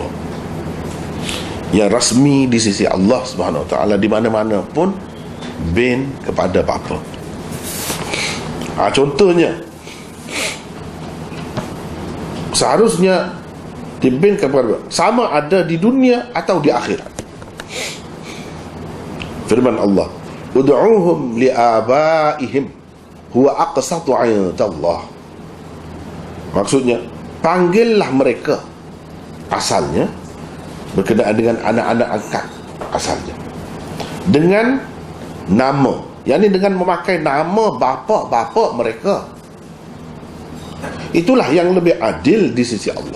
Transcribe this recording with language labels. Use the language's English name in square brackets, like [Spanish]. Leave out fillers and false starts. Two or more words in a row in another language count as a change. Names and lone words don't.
[Malay] Yang rasmi di sisi Allah [Arabic] سبحانه وتعالى, [Malay] di mana-mana pun bin kepada bapa. Contohnya, seharusnya dibin kepada, sama ada di dunia atau di akhirat. Firman Allah, [Arabic] ادعوهم لآبائهم هو أقسط عند الله. [Malay] Maksudnya, panggillah mereka asalnya berkenaan dengan anak-anak angkat asalnya dengan nama, yakni dengan memakai nama bapa-bapa mereka. Itulah yang lebih adil di sisi Allah.